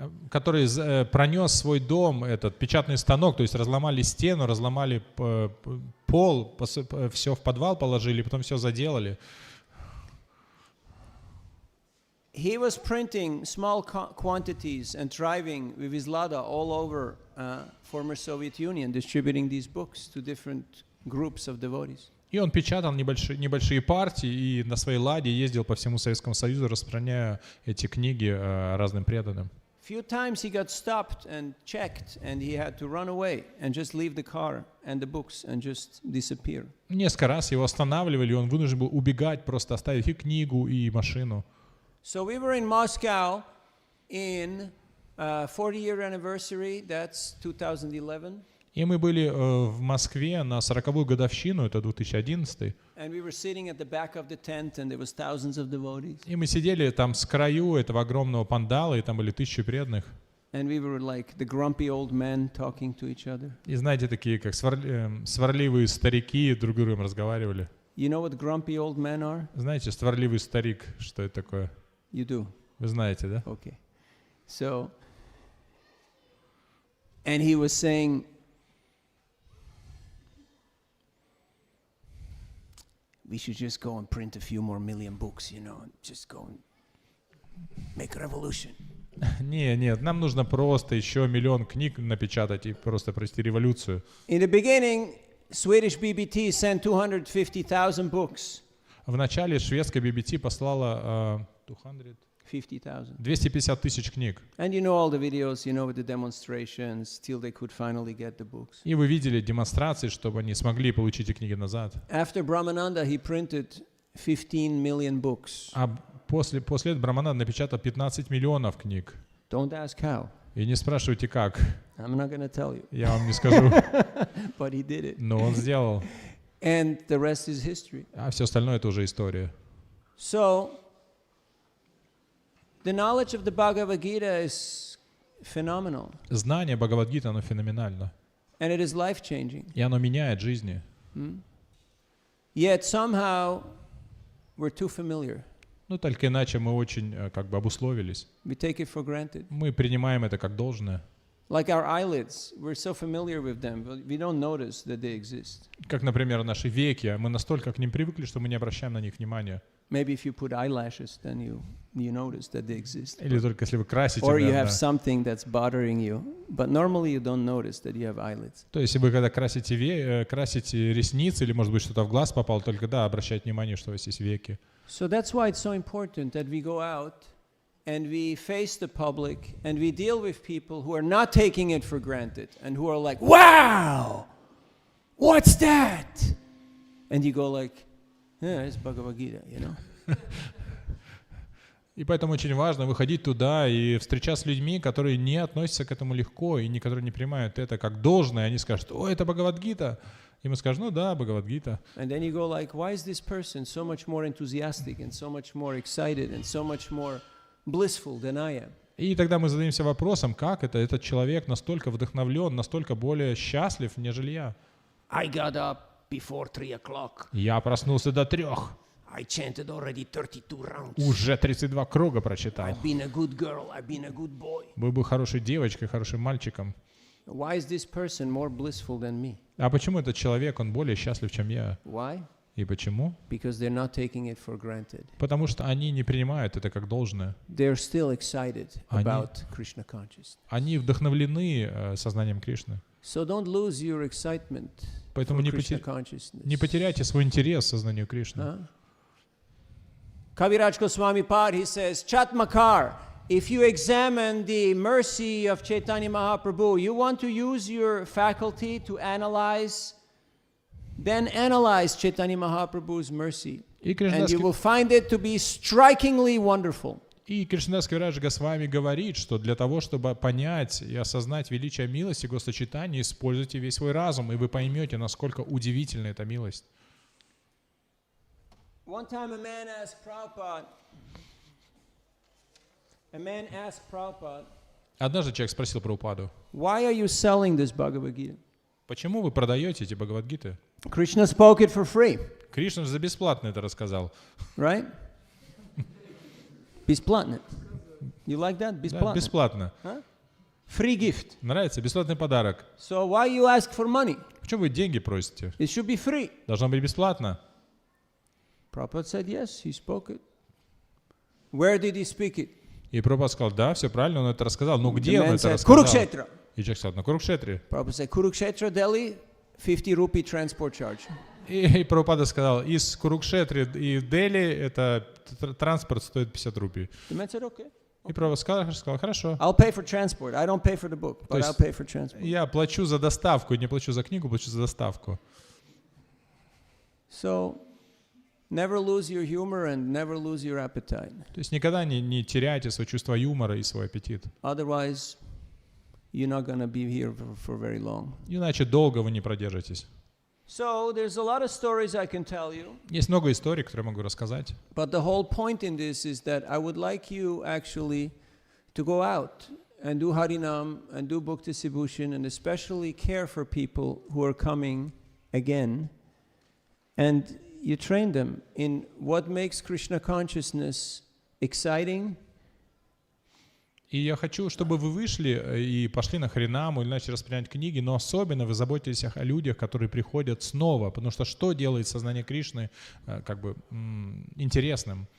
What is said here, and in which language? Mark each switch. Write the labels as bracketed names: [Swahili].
[Russian] Который пронес свой дом, этот печатный станок, то есть разломали стену, разломали пол, все в подвал положили, потом все заделали. [English] He was printing small quantities and driving with his Lada all over former Soviet Union, distributing these books to different groups of devotees. [Russian] И он печатал небольшие партии и на своей ладе ездил по всему Советскому Союзу, распространяя эти книги разным преданным. [English] Few times he got stopped and checked, and he had to run away and just leave the car and the books and just disappear. [Russian] Несколько раз его останавливали, и он вынужден был убегать, просто оставить и книгу, и машину. [English] So we were in Moscow in 40-year anniversary, that's 2011. [Russian] И мы были в Москве на 40-ю годовщину, это 2011. [English] And we were sitting at the back of the tent, and there was thousands of devotees. [Russian] И мы сидели там с краю этого огромного пандала, и там были 1000 преданных. [English] And we were like the grumpy old men talking to each other. [Russian] И знаете, такие как сварливые старики друг с другом разговаривали. [English] You know what grumpy old men are? [Russian] Знаете, сварливый старик, что это такое? [English] You do? [Russian] Вы знаете, да? [English] Okay. So, and he was saying, we should just go and print a few more million books, you know, and just go and make a revolution. [Russian] Нет, нам нужно просто еще 1 миллион книг напечатать и просто провести революцию. [English] In the beginning, Swedish BBT sent 250,000 books. [Russian] В начале шведская BBT послала 250 тысяч книг. [English] And you know all the videos, you know, with the demonstrations, till they could finally get the books. [Russian] И вы видели демонстрации, чтобы они смогли получить эти книги назад. [English] After Brahmananda, he printed 15 million books. [Russian] А после этого Брахмананда напечатал 15 миллионов книг. [English] Don't ask how. [Russian] И не спрашивайте как. [English] I'm not going to tell you. [Russian] Я вам не скажу. [English] But he did it. [Russian] Но он сделал. [English] And the rest is history. [Russian] А все остальное это уже история. [English] So, the knowledge of the Bhagavad Gita is phenomenal. [Russian] Знание Бхагавад-гиты, оно феноменально. [English] And it is life-changing. [Russian] И оно меняет жизни. [English] Yet somehow we're too familiar. [Russian] Ну, только иначе мы очень как бы обусловились. [English] We take it for granted. [Russian] Мы принимаем это как должное. [English] Like our eyelids, we're so familiar with them, but we don't notice that they exist. [Russian] Как, например, наши веки. Мы настолько к ним привыкли, что мы не обращаем на них внимания. [English] Maybe if you put eyelashes, then you notice that they exist. [Russian] Или только если вы красите. [English] Or you have something that's bothering you, but normally you don't notice that you have eyelids. [Russian] То есть, если вы когда красите ресницы, или, может быть, что-то в глаз попало, только да, обращать внимание, что у вас есть веки. [English] So that's why it's so important that we go out and we face the public and we deal with people who are not taking it for granted and who are like, wow, what's that? And you go like, yeah, it's Bhagavad Gita, you know. [Russian] И поэтому очень важно выходить туда и встречаться с людьми, которые не относятся к этому легко и которые не принимают это как должное. Они скажут, о, это Бхагавад-гита. И мы скажем, ну да, Бхагавад-гита. [English] And then you go like, why is this person so much more enthusiastic and so much more excited and so much more blissful than I am? [Russian] И тогда мы задаемся вопросом, как это этот человек настолько вдохновлен, настолько более счастлив, нежели я. [English] I got up before 3 o'clock. [Russian] Я проснулся до 3. [English] I chanted already 32 rounds. [Russian] Уже 32 круга прочитал. [English] I've been a good girl, I've been a good boy. [Russian] Был бы хорошей девочкой, хорошим мальчиком. [English] Why is this person more blissful than me? [Russian] А почему этот человек, он более счастлив, чем я? [English] Why? [Russian] И почему? [English] Because they're not taking it for granted. [Russian] Потому что они не принимают это как должное. [English] They're still excited about Krishna consciousness. [Russian] Они вдохновлены сознанием Кришны. [English] So don't lose your excitement [Russian] Поэтому [English] for [Russian] не [English] Krishna consciousness. [Russian] потеряйте свой интерес к сознанию Кришны. [English] Kaviraj Goswami Pad, he says, Chatmakar, if you examine the mercy of Chaitanya Mahaprabhu, you want to use your faculty to analyze, then analyze Chaitanya Mahaprabhu's mercy. And you will find it to be strikingly wonderful. [Russian] И Кришнадас Кавирадж Госвами говорит, что для того, чтобы понять и осознать величие милости Госачитания, используйте весь свой разум, и вы поймете, насколько удивительна эта милость. [English] One time a man asked Prabhupada, [Russian] Однажды человек спросил Прабхупаду, [English] why are you selling this Bhagavad Gita? [Russian] почему вы продаете эти Бхагавад-гиты? [English] Krishna spoke it for free. [Russian] Кришна же за бесплатно это рассказал. [English] Right? [Russian] Бесплатно. [English] You like that? Бесплатно. [Russian] Да, бесплатно. [English] Huh? Free gift. [Russian] Нравится? Бесплатный подарок. [English] So why you ask for money? [Russian] Почему вы деньги просите? [English] It should be free. [Russian] Должно быть бесплатно. [English] Prabhupada said, yes, he spoke it. Where did he speak it? [Russian] И Прабхупада сказал, да, все правильно, он это рассказал. Но где [English] The [Russian] он [English] man [Russian] это [English] said, [Russian] рассказал? [English] Kurukshetra. [Russian] И человек сказал, на Курукшетре. [English] Prabhupada said, Kurukshetra, Delhi, 50 rupee transport charge. [Russian] И Прабхупада сказал, из Курукшетры и Дели это транспорт стоит 50 рупий. [English] The man said, okay. [Russian] И Прабхупада сказал, хорошо. [English] I'll pay for transport. I don't pay for the book, but I'll pay for transport. [Russian] Я плачу за доставку, не плачу за книгу, плачу за доставку. [English] So, never lose your humor and never lose your appetite. [Russian] То есть никогда не теряйте свое чувство юмора и свой аппетит. [English] Otherwise, you're not going to be here for very long. [Russian] Иначе долго вы не продержитесь. [English] So, there's a lot of stories I can tell you. [Russian] Есть много историй, которые я могу рассказать. [English] But the whole point in this is that I would like you actually to go out and do Harinam and do Bhakti Sibhushan and especially care for people who are coming again. And you train them in what makes Krishna consciousness exciting. [Russian] И я хочу, чтобы вы вышли и пошли на Харинаму или начали распределять книги, но особенно вы заботитесь о людях, которые приходят снова, потому что делает сознание Кришны как бы интересным.